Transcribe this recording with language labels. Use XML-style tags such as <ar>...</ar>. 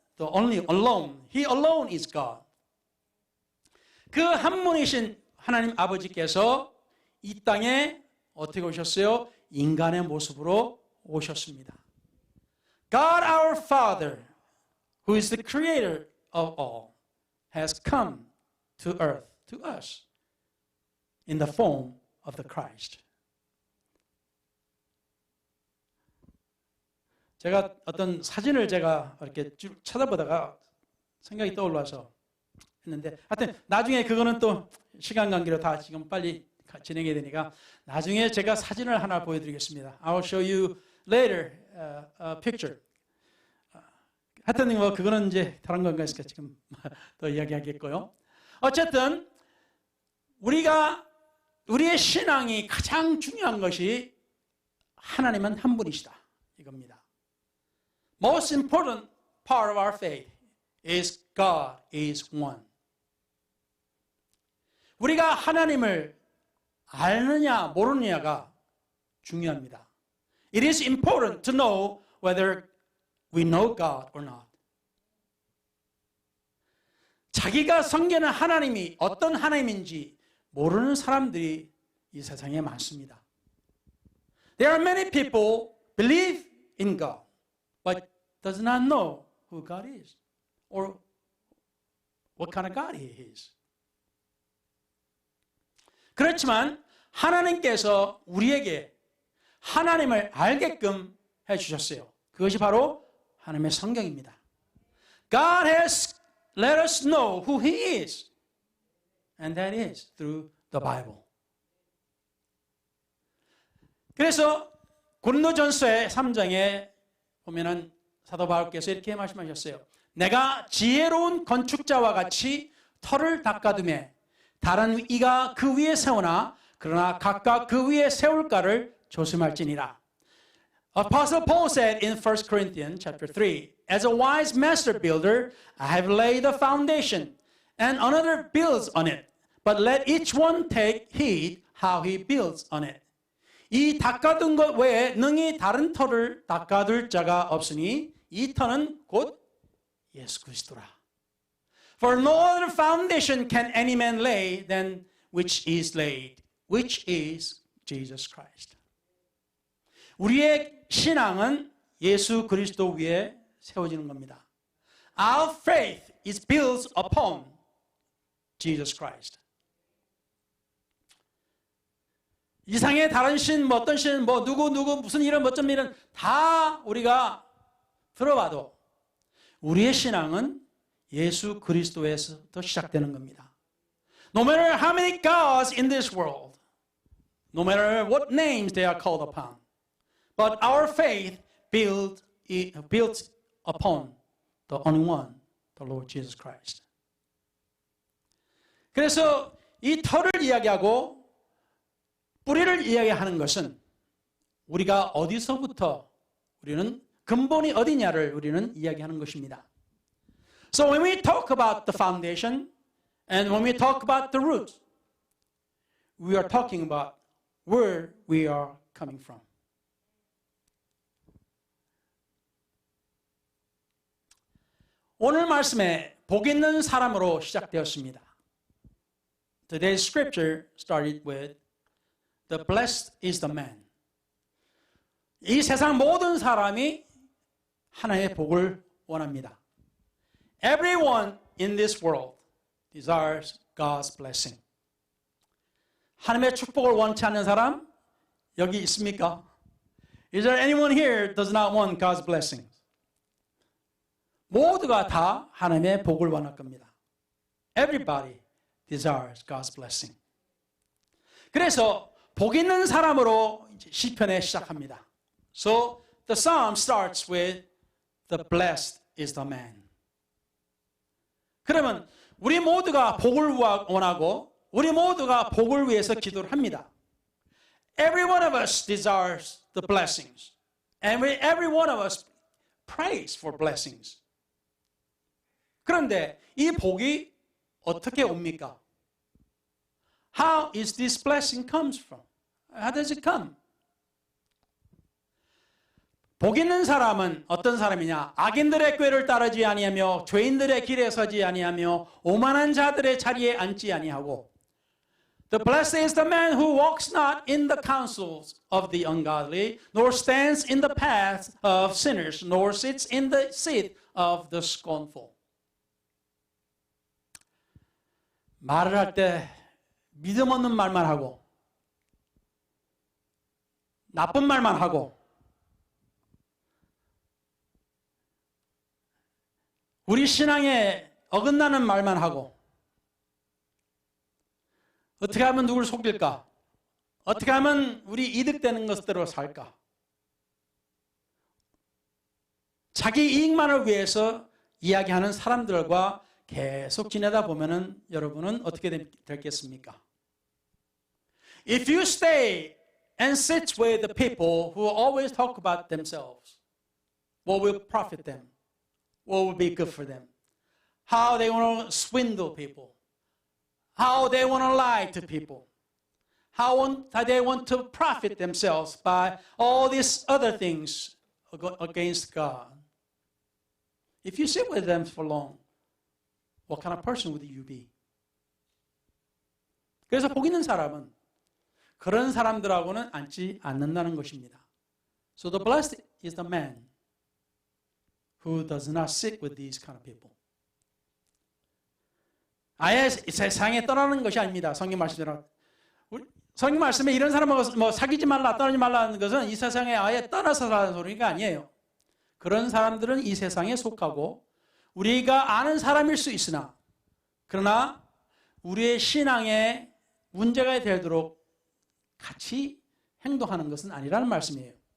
<en>The only alone. He alone is God.</en> <ko>그 한 분이신 하나님 아버지께서 이 땅에 어떻게 오셨어요? 인간의 모습으로 오셨습니다.</ko> <en>God our Father, who is the creator of all, has come to earth, to us, in the form of the Christ.</en> <ko>제가 어떤 사진을 제가 이렇게 쭉 찾아보다가 생각이 떠올라서 했는데, 하여튼 나중에 그거는 또 시간 관계로 다 지금 빨리 진행해야 되니까 나중에 제가 사진을 하나 보여드리겠습니다.</ko> <en>I'll show you later a picture.</en> <ko>하여튼 뭐 그거는 이제 다른 건가 있으니까 지금 더 이야기하겠고요. 어쨌든 우리의 신앙이 가장 중요한 것이 하나님은 한 분이시다 이겁니다.</ko> <en>Most important part of our faith is God is one.</en> <ko>우리가 하나님을 아느냐 모르느냐가 중요합니다.</ko> <en>It is important to know whether we know God or not.</en> <ko>자기가 섬기는 하나님이 어떤 하나님인지 모르는 사람들이 이 세상에 많습니다.</ko> <en>There are many people believe in God, but does not know who God is or what kind of God He is.</en> <ko>그렇지만 하나님께서 우리에게 하나님을 알게끔 해주셨어요. 그것이 바로 하나님의 성경입니다.</ko> <en>God has let us know who He is. And that is through the Bible.</en> <ko>그래서 고린도전서의 3장에 보면은 사도 바울께서 이렇게 말씀하셨어요. 내가 지혜로운 건축자와 같이 터를 닦아두매 다른 이가 그 위에 세우나 그러나 각각 그 위에 세울까를 조심할지니라.</ko> <en>Apostle Paul said in 1 Corinthians chapter 3, as a wise master builder, I have laid the foundation, and another builds on it. But let each one take heed how he builds on it.</en> <ko>이 닦아둔 것 외에 능히 다른 터를 닦아둘 자가 없으니 이 터는 곧 예수 그리스도라.</ko> <en>For no other foundation can any man lay than which is laid, which is Jesus Christ.</en> <ko>우리의 신앙은 예수 그리스도 위에 세워지는 겁니다.</ko> <en>Our faith is built upon Jesus Christ.</en> <ko>이상의 다른 신, 뭐 어떤 신, 뭐 누구 무슨 이런 어쩜 이런 다 우리가 들어봐도 우리의 신앙은 예수 그리스도에서부터 시작되는 겁니다.</ko> <en>No matter how many gods in this world, no matter what names they are called upon, but our faith built upon the only one, the Lord Jesus Christ.</en> <ko>그래서 이 터를 이야기하고 뿌리를 이야기하는 것은 우리가 어디서부터 우리는 근본이 어디냐를 우리는 이야기하는 것입니다.</ko> <en>So when we talk about the foundation and when we talk about the root, we are talking about where we are coming from.</en> <ko>오늘 말씀에 복 있는 사람으로 시작되었습니다.</ko> <en>Today's scripture started with the blessed is the man.</en> <ko>이 세상 모든 사람이 하나님의 복을 원합니다.</ko> <en>Everyone in this world desires God's blessing.</en> <ko>하나님의 축복을 원치 않는 사람 여기 있습니까?</ko> <en>Is there anyone here does not want God's blessing?</en> <ko>모두가 다 하나님의 복을 원할 겁니다.</ko> <en>Everybody desires God's blessing.</en> <ko>그래서 복 있는 사람으로 시편에 시작합니다.</ko> <en>So the psalm starts with the blessed is the man.</en> <ko>그러면 우리 모두가 복을 원하고 우리 모두가 복을 위해서 기도를 합니다.</ko> <en>Every one of us desires the blessings. And every one of us prays for blessings.</en> <ko>그런데 이 복이 어떻게 옵니까?</ko> <en>How is this blessing comes from? How does it come?</en> <ko>복 있는 사람은 어떤 사람이냐? 악인들의 꾀를 따르지 아니하며 죄인들의 길에 서지 아니하며 오만한 자들의 자리에 앉지 아니하고</ko> <en>The blessed is the man who walks not in the counsels of the ungodly, nor stands in the path of sinners, nor sits in the seat of the scornful.</en> <ko>말을 할 때 믿음 없는 말만 하고 나쁜 말만 하고 우리 신앙에 어긋나는 말만 하고 어떻게 하면 누굴 속일까? 어떻게 하면 우리 이득되는 것대로 살까? 자기 이익만을 위해서 이야기하는 사람들과 계속 지내다 보면은 여러분은 어떻게 되겠습니까?</ko> <en>If you stay and sit with the people who always talk about themselves, what will profit them? What will be good for them? How they want to swindle people? How they want to lie to people? How they want to profit themselves by all these other things against God? If you sit with them for long, what kind of person would you be?</en> <ko>그래서 복 있는 사람은 그런 사람들하고는 앉지 않는다는 것입니다.</ko> <en>So the blessed is the man who does not sit with these kind of people.</en> <ko>아예 세상에 떠나는 것이 아닙니다. 성경 말씀대로. 성경 말씀에 이런 사람하고 뭐 사귀지 말라, 떠나지 말라는 것은 이 세상에 아예 떠나서 사는 소리가 아니에요. 그런 사람들은 이 세상에 속하고 우리가 아는 사람일 수 있으나 그러나 우리의 신앙에 문제가 되도록 같이 행동하는 것은 아니라는 말씀이에요.</ko>